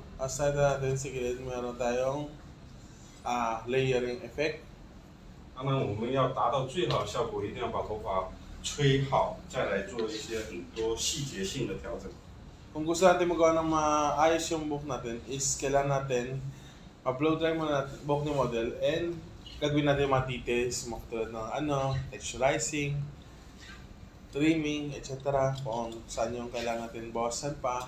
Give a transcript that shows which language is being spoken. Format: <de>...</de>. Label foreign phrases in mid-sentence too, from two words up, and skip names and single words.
<tl>Aside natin sa gilid, meron tayong</tl> <en>layering effect.</en> <zh>当然，我们要达到最好的效果，一定要把头发吹好，再来做一些很多细节性的调整。</zh> <tl>Kung gusto natin magawa ng maayos yung buhok natin, is kailangan natin ma-</tl> <en>blow dry</en> <tl>muna natin buhok ni model and gagawin natin yung mga details, mga tulad ng</tl> <en>texturizing, trimming, etc.</en> <tl>Kung saan yung kailangan natin bawasan pa.</tl>